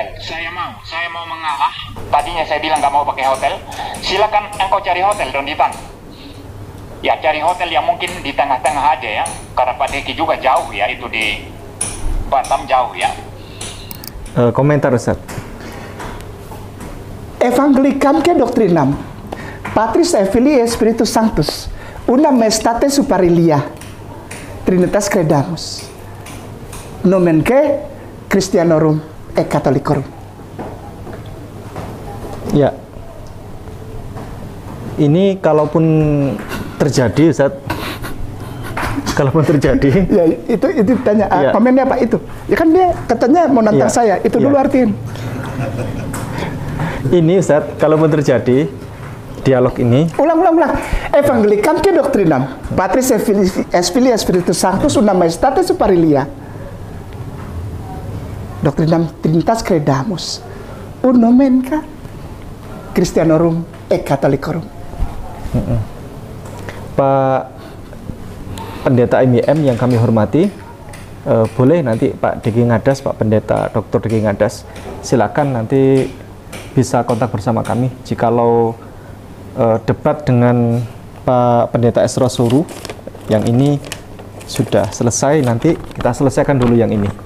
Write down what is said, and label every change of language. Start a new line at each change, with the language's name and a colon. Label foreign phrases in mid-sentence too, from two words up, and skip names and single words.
Indonesian: Saya mau mengalah. Tadinya saya bilang nggak mau pakai hotel. Silakan engkau cari hotel, Donditan. Ya cari hotel yang mungkin di tengah-tengah aja ya. Karena Pak Deki juga jauh ya, itu di Batam jauh ya. Komentar Ustaz.
Latin: Evangelicam que doctrinam, Patris et Filii et Spiritus Sanctus, una maestate superilia, Trinitas credamus, nomen que Christianorum et Catholicorum.
Indonesian: Ya, ini kalaupun terjadi Ustaz, kalaupun terjadi, Ya itu tanya Ya. komennya Pak itu. Ya kan dia katanya mau nantang Ya. saya. Itu Ya. dulu artiin. ini Ustaz, kalaupun terjadi dialog ini, Ulang.
Latin: Evangelicam que doctrinam, Patris et Filii et Spiritus Sanctus, una maestate superilia, doctrinam Trinitas credamus, un nomen que Christianorum et Catholicorum.
Indonesian: Pak Pendeta IMM yang kami hormati, boleh nanti Pak Deki Ngadas, Pak Pendeta Dr. Deki Ngadas, silakan nanti bisa kontak bersama kami. Jikalau debat dengan Pak Pendeta Esra Suru yang ini sudah selesai, nanti kita selesaikan dulu yang ini.